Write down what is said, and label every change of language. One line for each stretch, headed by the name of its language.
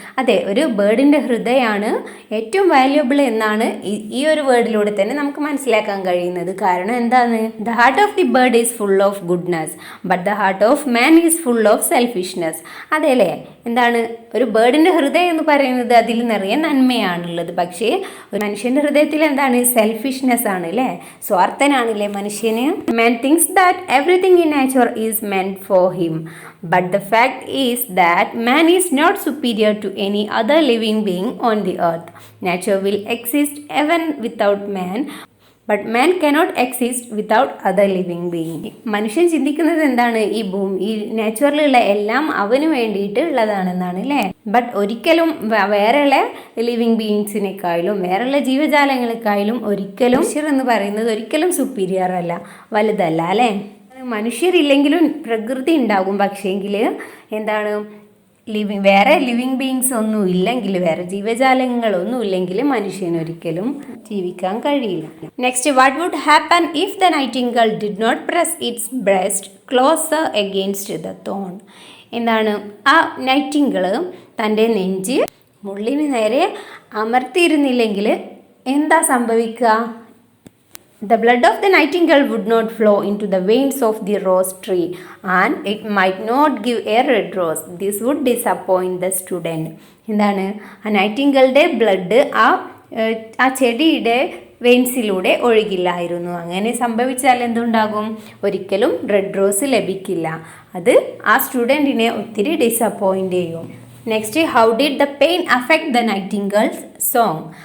Malayalam: അതെ, ഒരു ബേർഡിൻ്റെ ഹൃദയമാണ് ഏറ്റവും വാല്യുബിൾ എന്നാണ് ഈ ഒരു വേർഡിലൂടെ തന്നെ നമുക്ക് മനസ്സിലാക്കാൻ കഴിയുന്നത്. കാരണം എന്താണ്?
English: The heart of the bird is full of goodness but the heart of man is full of selfishness.
Malayalam: അതെ അല്ലേ? എന്താണ്? ഒരു ബേർഡിൻ്റെ ഹൃദയം എന്ന് പറയുന്നത് അതിൽ നിറയെ നന്മയാണുള്ളത്. പക്ഷേ ഒരു മനുഷ്യൻ്റെ ഹൃദയത്തിൽ എന്താണ്? സെൽഫിഷ്നെസ് ആണ്, അല്ലേ? സ്വാർത്ഥനാണല്ലേ മനുഷ്യന്.
English: Man thinks that everything in nature is meant for him, but the fact is that man is not superior to any other living being on the earth. Nature will exist even without man, but man cannot exist without other living being.
Malayalam: മനുഷ്യൻ ചിന്തിക്കുന്നത് എന്താണ്? ഈ നേച്ചറിലുള്ള എല്ലാം അവന് വേണ്ടിയിട്ട് ഉള്ളതാണെന്നാണ്, അല്ലേ? But ഒരിക്കലും വേറെയുള്ള ലിവിങ് ബീയിങ്സിനേക്കാളും വേറെയുള്ള ജീവജാലങ്ങളെക്കാളും ഒരിക്കലും മനുഷ്യർ എന്ന് പറയുന്നത് ഒരിക്കലും സുപ്പീരിയർ അല്ല, വലുതല്ല, അല്ലേ? മനുഷ്യരില്ലെങ്കിലും പ്രകൃതി ഉണ്ടാകും. പക്ഷേങ്കിൽ എന്താണ്? വേറെ ലിവിങ് ബീയിങ്സ് ഒന്നും ഇല്ലെങ്കിൽ, വേറെ ജീവജാലങ്ങളൊന്നും ഇല്ലെങ്കിൽ മനുഷ്യനൊരിക്കലും ജീവിക്കാൻ കഴിയില്ല.
English: Next, what would happen if the nightingale did not press its breast closer against the thorn?
Malayalam: എന്താണ്? ആ നൈറ്റിംഗേൾ തൻ്റെ നെഞ്ച് മുള്ളിന് നേരെ അമർത്തിയിരുന്നില്ലെങ്കിൽ എന്താ സംഭവിക്കുക?
English: The blood of the nightingale would not flow into the veins of the rose tree and it might not give a red rose. This would disappoint the student.
Malayalam: എന്താണ്? ആ നൈറ്റിംഗേളുടെ blood ആ ചെടിയുടെ വെയിൻസിലൂടെ ഒഴുകില്ലായിരുന്നു. അങ്ങനെ സംഭവിച്ചാൽ എന്തുണ്ടാകും? ഒരിക്കലും റെഡ് റോസ് ലഭിക്കില്ല. അത് ആ സ്റ്റുഡൻറ്റിനെ ഒത്തിരി ഡിസപ്പോയിൻ്റ് ചെയ്യും.
English: Next, how did the pain affect the nightingale's song?